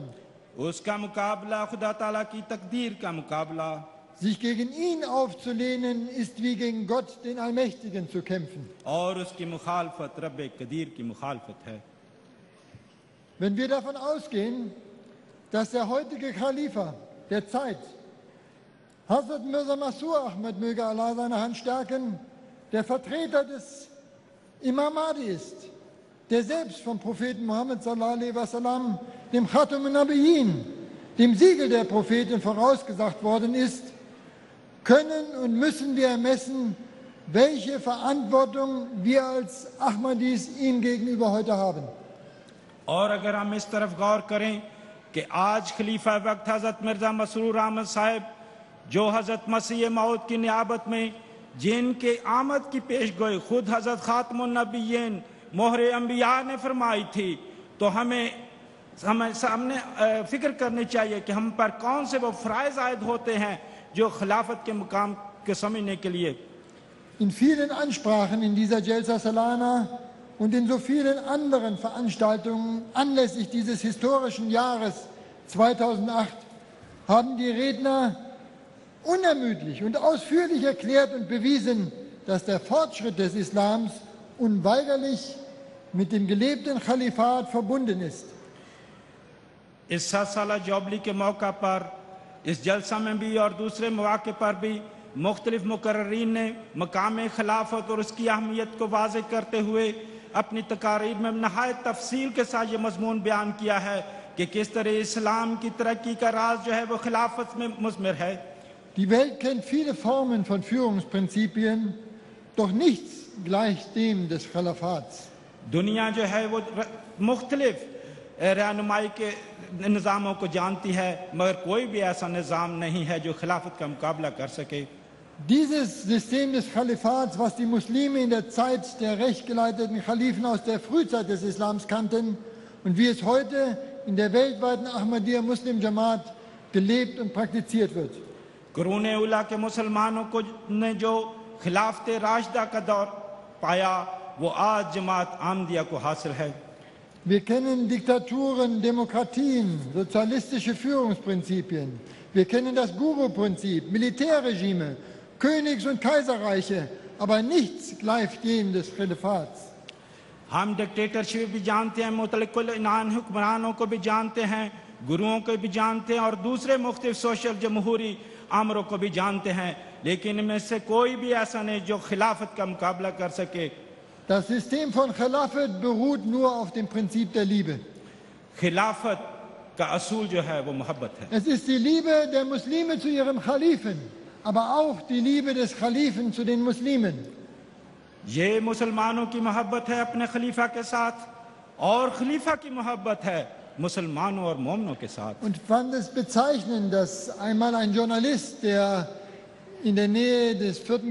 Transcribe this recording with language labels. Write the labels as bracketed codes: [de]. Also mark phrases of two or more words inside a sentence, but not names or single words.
[ur] اس کا مقابلہ خدا تعالیٰ کی تقدیر کا مقابلہ. [de] Sich gegen ihn aufzulehnen ist wie gegen Gott, den Allmächtigen, zu kämpfen. [ur] اور اس کی مخالفت رب قدیر کی مخالفت ہے. [de] Wenn wir davon ausgehen, dass der heutige Khalifa der Zeit, Hazrat Mirza Masroor Ahmad, möge Allah seine Hand stärken, der Vertreter des Imam Mahdi ist, der selbst vom Propheten Muhammad [ar] صلى الله عليه وسلم [de] dem [ar] خاتم النبيين, [de] dem Siegel der Propheten, vorausgesagt worden ist, können und müssen wir ermessen, welche Verantwortung wir als Ahmadis ihm gegenüber heute haben. [ur] اور اگر ہم اس طرف غور کریں کہ آج خلیفہ وقت حضرت مرزا مسرور احمد صاحب جو حضرت مسیح موعود کی نیابت میں جن کے آمد کی پیشگوئی خود حضرت خاتم النبیین مہر انبیاء نے فرمائی تھی، تو ہمیں سامنے فکر کرنی چاہیے کہ ہم پر کون سے وہ فرائض عائد ہوتے ہیں جو خلافت کے مقام کے سمجھنے کے لیے. [de] In vielen Ansprachen in dieser Jalsa Salana und in so vielen anderen Veranstaltungen anlässlich dieses historischen Jahres 2008 haben die Redner unermüdlich und ausführlich erklärt und bewiesen, dass der Fortschritt des Islams unweigerlich mit dem gelebten Khalifat verbunden ist. [ur] اس 7 سالہ جوبلی کے موقع پر اس جلسہ میں بھی اور دوسرے موقع پر بھی مختلف مقررین نے مقام خلافت اور اس کی اہمیت کو واضح کرتے ہوئے اپنی تقاریر میں نہایت تفصیل کے ساتھ یہ مضمون بیان کیا ہے کہ کس طرح اسلام کی ترقی کا راز جو ہے وہ خلافت میں مضمر ہے. [de] Die Welt kennt viele Formen von Führungsprinzipien, doch nichts gleich dem des Khalifats. [ur] دنیا جو ہے وہ مختلف رہنمائی کے نظاموں کو جانتی ہے، مگر کوئی بھی ایسا نظام نہیں ہے جو خلافت کا مقابلہ کر سکے. [de] Dieses System des Khalifats, was die Muslime in der Zeit der rechtgeleiteten Khalifen aus der Frühzeit des Islams kannten und wie es heute in der weltweiten Ahmadiyya Muslim Jamaat gelebt und praktiziert wird. [ur] قرون اولیٰ کے مسلمانوں کو نے جو خلافت راشدہ کا دور پایا وہ آج جماعت احمدیہ کو حاصل ہے. [de] Wir kennen Diktaturen, Demokratien, sozialistische Führungsprinzipien. Wir kennen das Guru-Prinzip, Militärregime, Königs- und Kaiserreiche, aber nichts gleicht dem des Khalifats. [ur] ہم ڈکٹیٹرشپ بھی جانتے ہیں، مطلق العنان حکمرانوں کو بھی جانتے ہیں، گروؤں کو بھی جانتے ہیں اور دوسرے مختلف سوشل جمہوری آمروں کو بھی جانتے ہیں، لیکن ان میں سے کوئی بھی ایسا نہیں جو خلافت کا مقابلہ کر سکے. [de] Das System von Khilafat beruht nur auf dem Prinzip der Liebe. [ur] خلافت کا اصول جو ہے وہ محبت ہے. [de] Es ist die Liebe der Muslime zu ihrem Khalifen, aber auch die Liebe des Khalifen zu den Muslimen. [ur] یہ مسلمانوں کی محبت ہے اپنے خلیفہ کے ساتھ اور خلیفہ کی محبت ہے مسلمانوں اور مومنوں کے ساتھ. [de] Und fand es bezeichnend, dass einmal ein Journalist, der in der Nähe des 4.